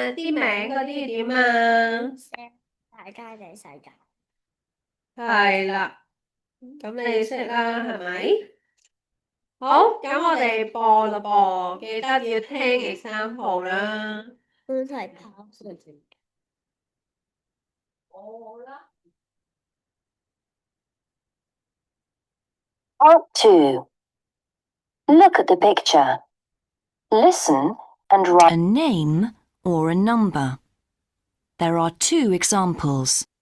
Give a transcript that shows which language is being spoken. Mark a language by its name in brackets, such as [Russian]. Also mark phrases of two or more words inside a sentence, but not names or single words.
[Cantonese] 啲名嗰啲點啊？大街定細街？係啦，咁你識啦，係咪？好，咁我哋播啦噃，記得要聽example啦。都係跑數字。 [English] Part 2. Look at the picture. Listen and write A name or a number. There are 2 examples.